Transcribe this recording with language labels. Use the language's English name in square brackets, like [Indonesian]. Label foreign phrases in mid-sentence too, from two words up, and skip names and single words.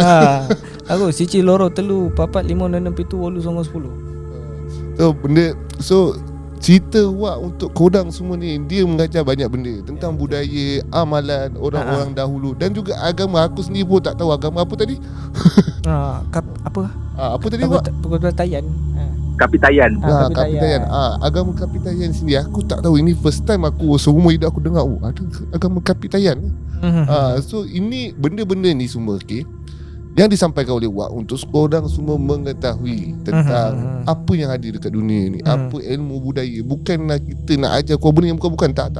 [Javanese] Aku Cici Loro Telu 4 5 6 7 8 9 10. [Malay] So cerita Wak untuk korang semua ni, dia mengajar banyak benda tentang budaya, amalan orang-orang dahulu dan juga agama. Aku sendiri pun tak tahu agama apa tadi. Apa tadi Wak? Kapitayan. Kapitayan. Agama Kapitayan sini aku tak tahu. Ini [English] first time [Malay] aku seumur hidup aku dengar ada agama Kapitayan. So ini benda-benda ni semua yang disampaikan oleh Wak untuk korang semua mengetahui tentang apa yang ada dekat dunia ni, apa ilmu budaya. Bukanlah kita nak ajar kau benda yang bukan-bukan, tak.